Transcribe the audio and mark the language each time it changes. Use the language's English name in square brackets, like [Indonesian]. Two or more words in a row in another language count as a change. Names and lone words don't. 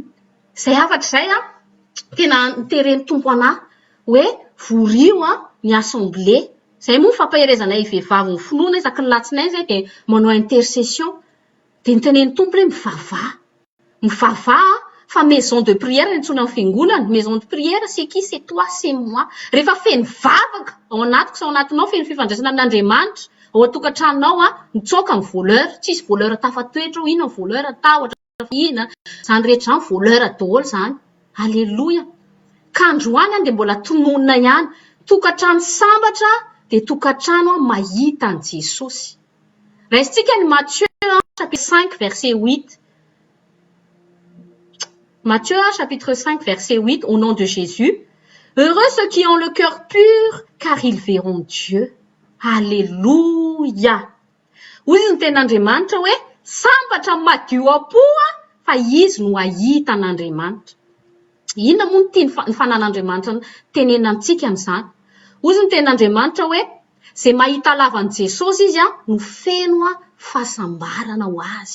[Malagasy] Izay afatra izay tena nitereny tompo anahy hoe vorio ny assemblée. Izay moa fampaherezanay vehivavy ny finoana isaky ny latsinainy izay dia manao intercession. Dia niteneny tompo hoe mivavaha fa [French] maison de prière [Malagasy] ny antsoina amin'ny fiangonana. [French] Maison de prière c'est qui? C'est toi, c'est moi. [Malagasy] Rehefa feno vavaka ao anatiko sy ao anatinao, feno fifandraisana amin'Andriamanitra ao an-tokantranonao mitsoaka ny voleur. Tsisy voleur tafatoetra, ino ny voleur tahotra, ina izany rehetra izany voleur daholo izany. Alléluia. Ka androany dia mbola tononona ihany. Tokantrano sambatra dia tokantrano mahita an'i Jesosy. Raisitsika ny [French] Matthieu chapitre 5 verset 8. Matthieu chapitre 5 verset 8, au nom de Jésus. Heureux ceux qui ont le cœur pur, car ils verront Dieu. [Malagasy] Alléluia. Hoy ny ten'Andriamanitra hoe sambatra madio apo fa izy no ahita an'Andriamanitra. Inona moa ny tia ny fanan'Andriamanitra tenenantsika amin'izany? Hoy ny ten'Andriamanitra hoe izay mahita lavan'i Jesosy izy no feno fahasambarana ho azy.